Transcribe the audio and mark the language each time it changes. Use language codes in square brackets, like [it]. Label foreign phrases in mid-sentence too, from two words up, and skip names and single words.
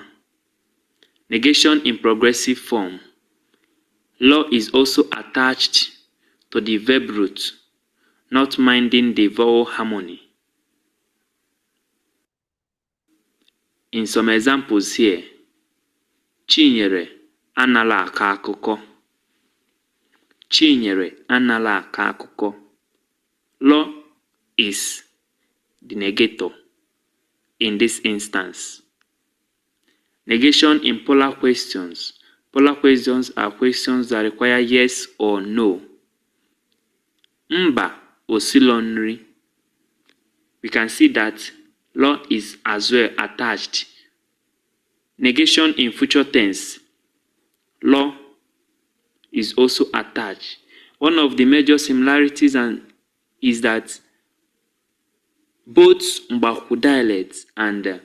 [en] Negation in progressive form. Law is also attached to the verb root, not minding the vowel harmony. In some examples here, [ig] Chinyere anala akọ akụkọ. Chinyere anala akọ akụkọ. [en] Law is the negator in this instance. Negation in polar questions. Polar questions are questions that require yes or no. [ig] Mba osilo nri. [en] We can see that law is as well attached. Negation in future tense. Law is also attached. One of the major similarities is that both Mbaku dialects and